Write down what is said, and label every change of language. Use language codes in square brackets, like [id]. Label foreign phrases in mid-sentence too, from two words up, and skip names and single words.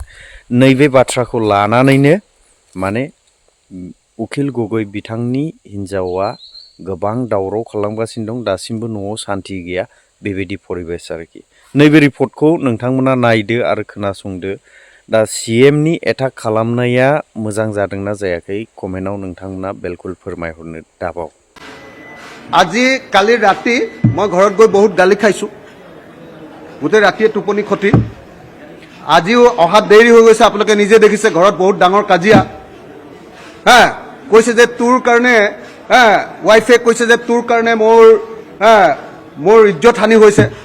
[brx] नैबे बाथ्राखौ लानानैनो माने उखिल गगै बिथांनि हिन्जावा गोबां दावराव खालामगासिनो दं, दासिमबो न'आव सान्ति गैया, बेबायदि परिबेस आरोखि। नैबे रिपर्टखौ नोंथांमोना नायदो आरो खोनासंदो। दा सीएमनि एटाक खालामनाया मोजां जादोंना जायाखै कमेन्टआव नोंथांमोना बिलकुल फोरमायहरनो दाबाव। [as] আজি কালি ৰাতি মই ঘৰত গৈ বহুত গালি খাইছোঁ, গোটেই ৰাতিয়ে টোপনি ক্ষতি। আজিও অহাত দেৰি হৈ গৈছে, আপোনালোকে নিজে দেখিছে ঘৰত বহুত ডাঙৰ কাজিয়া। কৈছে যে তোৰ কাৰণে, ৱাইফে কৈছে যে তোৰ কাৰণে মোৰ ইজ্জত হানি হৈছে।